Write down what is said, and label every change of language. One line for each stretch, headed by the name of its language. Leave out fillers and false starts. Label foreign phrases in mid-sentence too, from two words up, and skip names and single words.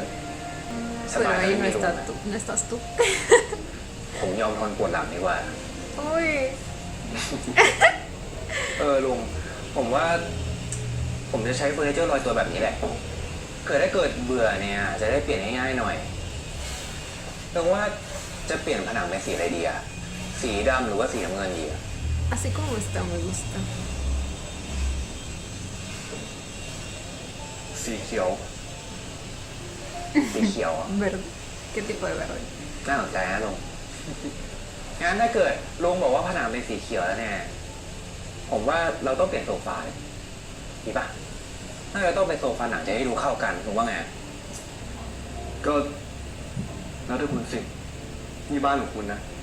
Spanish: ส Pero
Thai: บาย
Spanish: ahí
Thai: ไม่
Spanish: no
Thai: มีลุง
Spanish: estás
Thai: อะ
Spanish: tú, no estás tú.
Thai: ผมยอมทนปวดหลังดีกว่า
Spanish: Uy.
Thai: ลุง ผมว่า ผมจะใช้เฟอร์นิเจอร์ลอยตัวแบบนี้แหละถ้าเกิดเบื่อเนี่ยจะได้เปลี่ยนง่ายๆหน่อยลุงว่าจะเปลี่ยนผนังเป็นสีอะไรดีอะสีดำหรือว่าสีน้ำเงินดีอะ
Spanish: Así como está, me gusta.
Thai: สีเขียว สีเขียวอะ
Spanish: Verde. ¿Qué tipo de verde?
Thai: น่าสนใจนะลุง งั้นถ้าเกิดลุงบอกว่าผนังเป็นสีเขียวแล้วเนี่ย ผมว่าเราต้องเปลี่ยนโซฟาเลยดีปะน่าจะต้องเป็นโซฟาหนังจะได้ดูเข้ากันลุงว่าไง ก็แล้วแต่คุณสินี่บ้านของคุณนะ